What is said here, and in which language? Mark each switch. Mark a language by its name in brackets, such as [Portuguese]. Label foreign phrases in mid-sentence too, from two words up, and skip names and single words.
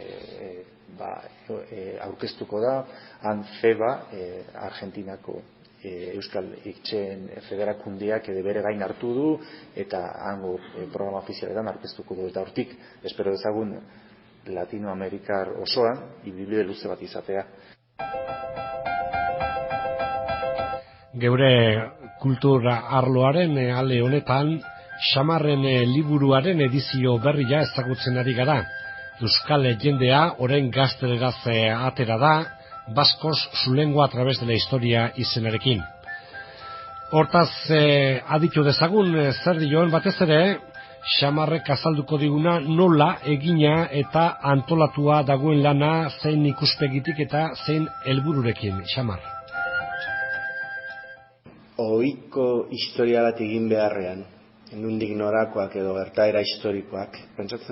[Basque] aurkeztuko da, han FEBA, Argentinako Euskal Etxeen Federakundeak bere gain hartu du, eta hango programa ofizialetan aurkeztuko du, eta hortik espero dezagun Latinoamerikar osoan ibilbide luze bat izatea. Geure kultura arloaren ale honetan Xamarren liburuaren edizio berria ezagutzen ari gara. Euskal jendea orain gazteleraz atera da, Vascos su lengua a través de la historia izenarekin. Hortaz aditu dezagun zer dioen batez ere, Xamarrek azalduko diguna nola egina eta antolatua dagoen lana, zein ikuspegitik eta zein helbururekin, Xamar. Ohiko historia bat egin beharrean, nondik norakoak edo gertaera historikoak, pentsatzen